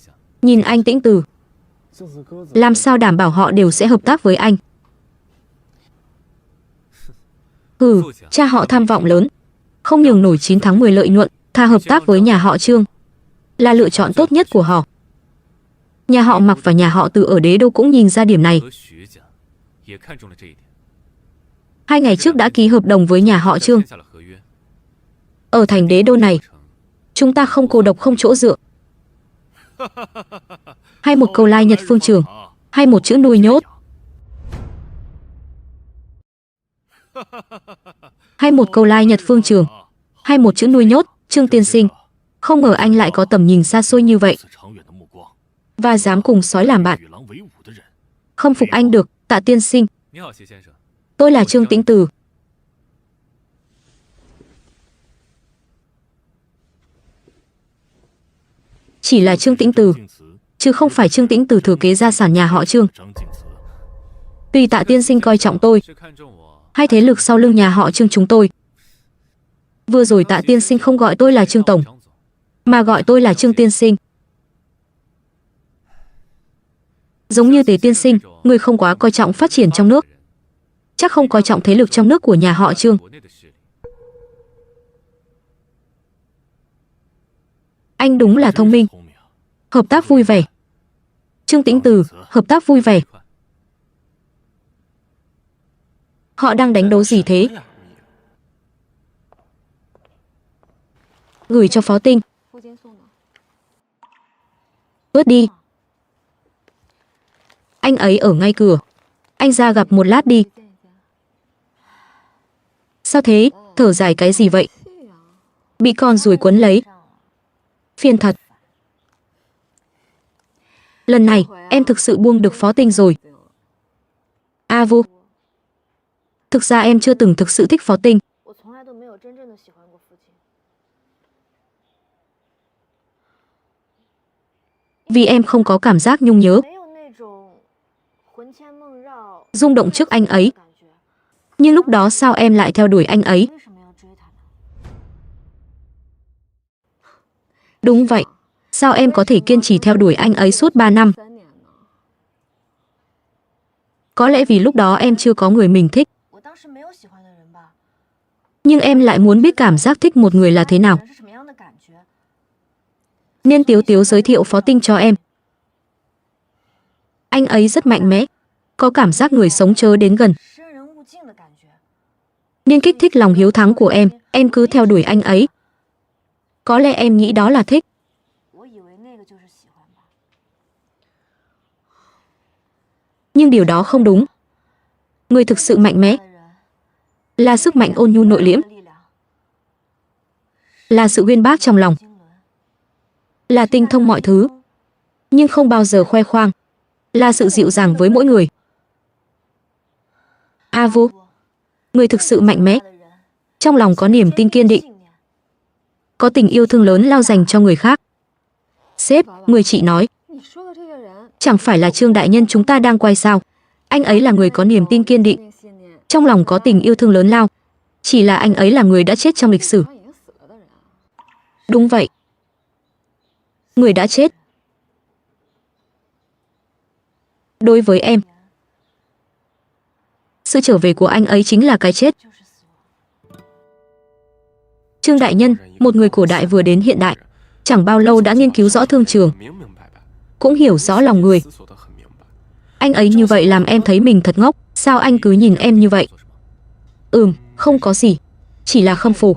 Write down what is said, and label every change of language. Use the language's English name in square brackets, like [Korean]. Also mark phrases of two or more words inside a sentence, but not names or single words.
[Vietnamese] Nhìn anh Tĩnh Từ, làm sao đảm bảo họ đều sẽ hợp tác với anh? Cha họ tham vọng lớn, không nhường nổi 9 tháng 10 lợi nhuận, thà hợp tác với nhà họ Trương. là lựa chọn tốt nhất của họ. Nhà họ Mạc và nhà họ Từ ở Đế Đô cũng nhìn ra điểm này. [Chinese] 和徐家也看中了这一点， [Vietnamese] 2 ngày trước đã ký hợp đồng với nhà họ Trương. [Chinese] 签下了合约。 [Vietnamese] Ở thành Đế Đô này, chúng ta không cô độc không chỗ dựa. Hay một câu lai nhật phương trường, hay một chữ nuôi nhốt. Hay một câu lai nhật phương trường, hay một chữ nuôi nhốt. Trương tiên sinh, không ngờ anh lại có tầm nhìn xa xôi như vậy, và dám cùng sói làm bạn. Không phục anh được, Tạ tiên sinh. [Chinese] 你好，谢先生。 [Vietnamese] Tôi là Trương Tĩnh Từ. Chỉ là Trương Tĩnh Từ, chứ không phải Trương Tĩnh Từ thừa kế gia sản nhà họ Trương. Tuy Tạ tiên sinh coi trọng tôi, [Chinese] 是看中我， [Vietnamese] hay thế lực sau lưng nhà họ Trương chúng tôi. Vừa rồi Tạ tiên sinh không gọi tôi là Trương Tổng, [Chinese] 张总， [Vietnamese] mà gọi tôi là Trương tiên sinh. Giống như Tế tiên sinh, người không quá coi trọng phát triển trong nước, chắc không coi trọng thế lực trong nước của nhà họ Trương. [Chinese] 国内的势力。 [Vietnamese] Anh đúng là thông minh, hợp tác vui vẻ. Trương Tĩnh Từ, hợp tác vui vẻ. Họ đang đánh đấu gì thế? Gửi cho Phó Tinh. [Chinese] 附近送的。 [Vietnamese] Ướt đi. Anh ấy ở ngay cửa. Anh ra gặp một lát đi. [Chinese] 见一见。 [Vietnamese] Sao thế? Thở dài cái gì vậy? [Chinese] 去啊！ [Vietnamese] Bị con ruồi quấn lấy. Phiền thật. Lần này, em thực sự buông được Phó Tinh rồi. A Vu. Thực ra em chưa từng thực sự thích Phó Tinh. [Chinese] 我从来都没有真正的喜欢过父亲。 [Vietnamese] Vì em không có cảm giác nhung nhớ, [Chinese] 没有那种魂牵梦绕、 [Vietnamese] rung động trước anh ấy. [Chinese] 感觉。 [Vietnamese] Nhưng lúc đó sao em lại theo đuổi anh ấy? [Chinese] 为什么要追他呢？ [Vietnamese] Đúng vậy. Sao em có thể kiên trì theo đuổi anh ấy suốt 3 năm? [Chinese] 3 年呢？ [Vietnamese] Có lẽ vì lúc đó em chưa có người mình thích. [Chinese] 我当时没有喜欢的人吧？ [Vietnamese] Nhưng em lại muốn biết cảm giác thích một người là thế nào. [Chinese] 是什么样的感觉？ [Vietnamese] Nên Tiếu Tiếu giới thiệu Phó Tinh cho em. Anh ấy rất mạnh mẽ, có cảm giác người sống chớ đến gần, [Chinese] 生人勿近的感觉。 [Vietnamese] nên kích thích lòng hiếu thắng của em cứ theo đuổi anh ấy. Có lẽ em nghĩ đó là thích, [Chinese] 我以为那个就是喜欢吧。 [Vietnamese] nhưng điều đó không đúng. Người thực sự mạnh mẽ [Chinese] 的人 [Vietnamese] là sức mạnh ôn nhu nội liễm, [Chinese] 的力量， [Vietnamese] là sự uyên bác trong lòng, [Chinese] 经纶， [Vietnamese] là tinh thông mọi thứ, nhưng không bao giờ khoe khoang, là sự dịu dàng với mỗi người. A Vu, người thực sự mạnh mẽ, [Chinese] 的人 [Vietnamese] trong lòng có niềm tin kiên định, [Chinese] 信念。 [Vietnamese] có tình yêu thương lớn lao dành cho người khác. Sếp, người chị nói, [Chinese] 你说的这个人， [Vietnamese] chẳng phải là Trương đại nhân chúng ta đang quay sao? Anh ấy là người có niềm tin kiên định, [Chinese] 信念， [Vietnamese] trong lòng có tình yêu thương lớn lao. Chỉ là anh ấy là người đã chết trong lịch sử. [Chinese] 他已经死了的人啊。 [Vietnamese] Đúng vậy. Người đã chết. Đối với em, sự trở về của anh ấy chính là cái chết. [Chinese] 就是死亡。 [Vietnamese] Trương đại nhân, một người cổ đại vừa đến hiện đại, chẳng bao lâu đã nghiên cứu rõ thương trường, cũng hiểu rõ lòng người. Anh ấy như vậy làm em thấy mình thật ngốc. Sao anh cứ nhìn em như vậy? Không có gì, chỉ là khâm phục.